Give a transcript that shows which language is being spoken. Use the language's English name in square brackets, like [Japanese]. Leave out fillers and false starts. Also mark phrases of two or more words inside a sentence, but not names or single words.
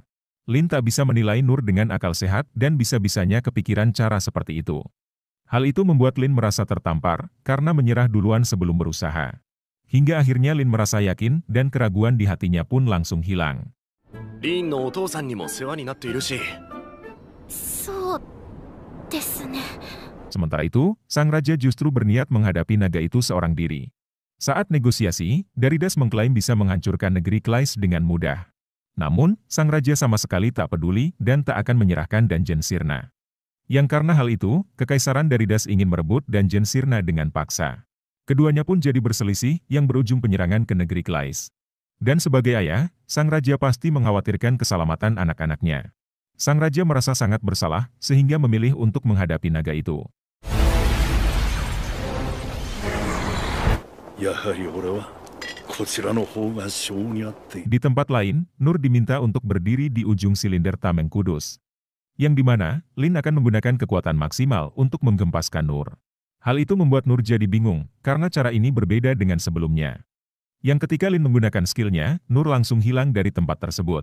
[Indonesian] Lin tak bisa menilai Nur dengan akal sehat dan bisa-bisanya kepikiran cara seperti itu. Hal itu membuat Lin merasa tertampar karena menyerah duluan sebelum berusaha. Hingga akhirnya Lin merasa yakin dan keraguan di hatinya pun langsung hilang. [Japanese] リンのお父さんにも世話になっているし. [Indonesian] Sementara itu, sang raja justru berniat menghadapi naga itu seorang diri. Saat negosiasi, Daridas mengklaim bisa menghancurkan negeri Klais dengan mudah. Namun, sang raja sama sekali tak peduli dan tak akan menyerahkan Danjen Sirna. Yang karena hal itu, Kekaisaran Daridas ingin merebut Danjen Sirna dengan paksa. Keduanya pun jadi berselisih yang berujung penyerangan ke negeri Klais. Dan sebagai ayah, sang raja pasti mengkhawatirkan keselamatan anak-anaknya. Sang raja merasa sangat bersalah, sehingga memilih untuk menghadapi naga itu. [Japanese] やはり俺はこちらの方が性に合っている。 [Indonesian] Di tempat lain, Nur diminta untuk berdiri di ujung silinder tameng kudus. Yang dimana, Lin akan menggunakan kekuatan maksimal untuk menggempaskan Nur. Hal itu membuat Nur jadi bingung, karena cara ini berbeda dengan sebelumnya. Yang ketika Lin menggunakan skillnya, Nur langsung hilang dari tempat tersebut.